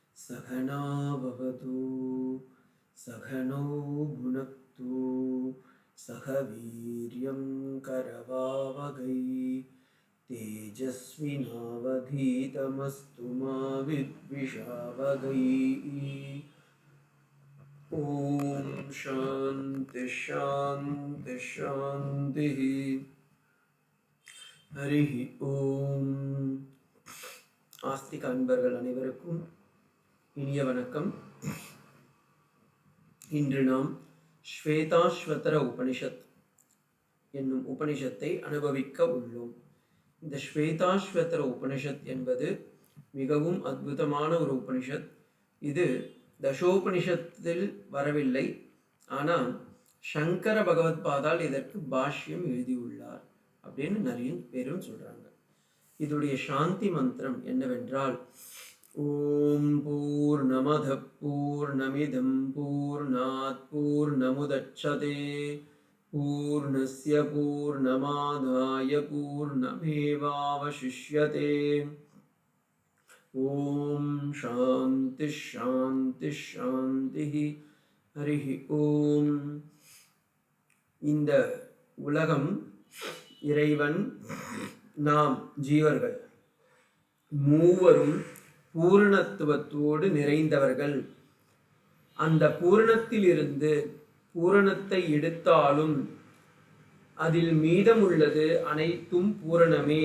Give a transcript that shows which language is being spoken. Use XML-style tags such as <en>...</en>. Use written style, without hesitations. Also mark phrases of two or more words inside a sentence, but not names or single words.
<sa>सहना भवतु सहनौ भुनक्तु सह वीर्यं करवावहै तेजस्विनावधीतमस्तु मा विद्विषावहै। ओम शांति शांति शांति। हरि ओम।</sa> <ta>ஆஸ்திக அன்பர்கள் அனைவருக்கும் இனிய வணக்கம். இன்று நாம் ஸ்வேதாஸ்வதர உபனிஷத் என்னும் உபனிஷத்தை அனுபவிக்க உள்ளோம். இந்த ஸ்வேதாஸ்வதர உபனிஷத் என்பது மிகவும் அற்புதமான ஒரு உபனிஷத். இது தசோபனிஷத்தில் வரவில்லை, ஆனால் சங்கர பகவத்பாதால் இதற்கு பாஷ்யம் எழுதியுள்ளார் அப்படின்னு நிறைய பேரும் சொல்றாங்க. இதுடைய சாந்தி மந்திரம் என்னவென்றால்,</ta> <sa>ओम् पूर्णमदः पूर्णमिदम् पूर्णात् पूर्णमुदच्यते पूर्णस्य पूर्णमादाय पूर्णमेवावशिष्यते. ओम् शान्तिः शान्तिः शान्तिः. हरिः ओम्.</sa> <ta>இந்த உலகம், இறைவன், நாம் ஜீவர்கள் மூவரும் பூரணத்துவத்தோடு நிறைந்தவர்கள். அந்த பூரணத்தில் இருந்து பூரணத்தை எடுத்தாலும் அதில் மீதமுள்ளது அனைத்தும் பூரணமே.</ta>